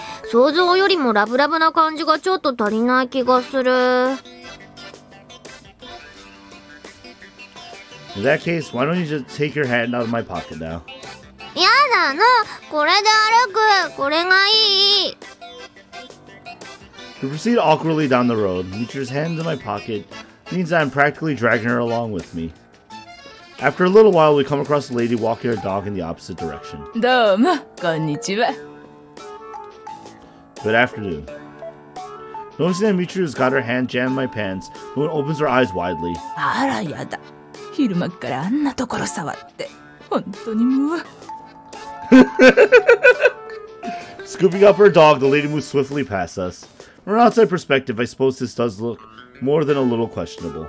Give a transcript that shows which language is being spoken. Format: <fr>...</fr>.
<ja>想像よりもラブラブな感じがちょっと足りない気がする。</ja> <en>In that case, why don't you just take your hand out of my pocket now?</en> <ja>やだな。これで歩く。これがいい。</ja> <en>We proceed awkwardly down the road. Michiru's hand in my pocket means that I'm practically dragging her along with me. After a little while, we come across a lady walking her dog in the opposite direction.</en> <ja>どうも、こんにちは。</ja> <en>Good afternoon. Noticing that Michiru's got her hand jammed in my pants, Moon opens her eyes widely.</en> <ja>あらやだ。昼間っからあんなところ触って、本当にもう。</ja> <en>Scooping up her dog, the lady moves swiftly past us. From an outside perspective, I suppose this does look more than a little questionable.</en>